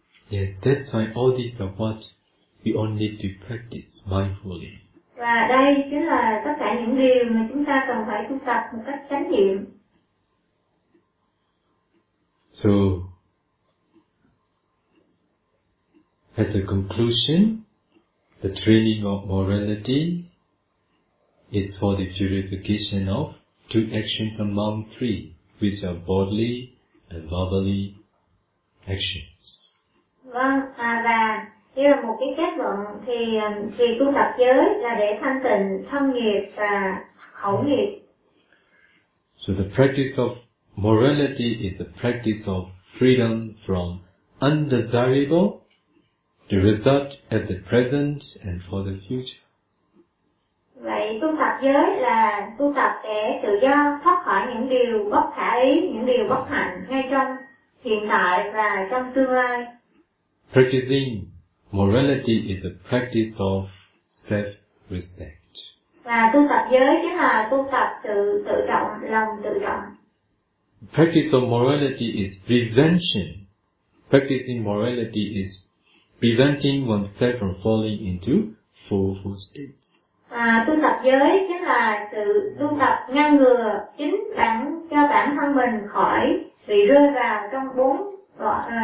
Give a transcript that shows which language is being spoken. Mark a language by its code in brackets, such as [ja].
[en] Yes, that's why all these are what we all need to practice mindfully. [vi] Và đây chính là tất cả những điều mà chúng ta cần phải tu tập một cách chánh niệm. [en] So, as a conclusion, the training of morality is for the purification of two actions among three, which are bodily and verbally actions. [vi] Vâng, và đây là một cái kết luận thì vì tu tập giới là để thanh tịnh thân nghiệp và khẩu nghiệp. [en] So the practice of morality is the practice of freedom from undesirable, the result at the present and for the future. [vi] Vậy tu tập giới là tu tập để tự do thoát khỏi những điều bất khả ý, những điều bất hạnh ngay trong hiện tại và trong tương lai. [en] Practicing morality is a practice of self-respect. [vi] Và tu tập giới chính là tu tập tự trọng, lòng tự trọng. [en] Practice of morality is prevention. Practicing morality is preventing oneself from falling into four states. [vi] À, tu tập giới chính là sự tu tập ngăn ngừa chính bản cho bản thân mình khỏi bị rơi vào trong bốn đoạn